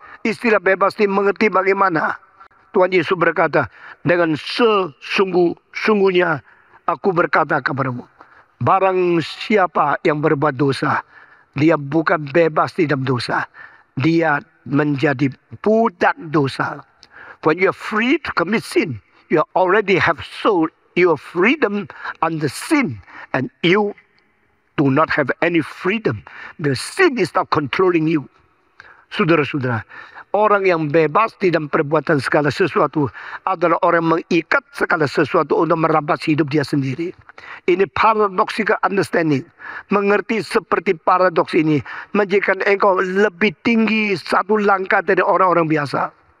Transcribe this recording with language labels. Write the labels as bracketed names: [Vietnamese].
[Indonesian] Istilah bebas ini mengerti bagaimana? Tuhan Yesus berkata, dengan sesungguh-sungguhnya aku berkata kepadamu, barang siapa yang berbuat dosa, dia bukan bebas di dalam dosa. Dia menjadi budak dosa. [English] When you are free to commit sin, you already have sold your freedom under sin. And you do not have any freedom. The sin is not controlling you. [Indonesian] Saudara-saudara, orang yang bebas di dalam perbuatan segala sesuatu adalah orang yang mengikat segala sesuatu untuk merampas hidup dia sendiri. Ini [English] paradoxical understanding. [Indonesian] Mengerti seperti paradoks ini menjadikan engkau lebih tinggi satu langkah dari orang-orang biasa.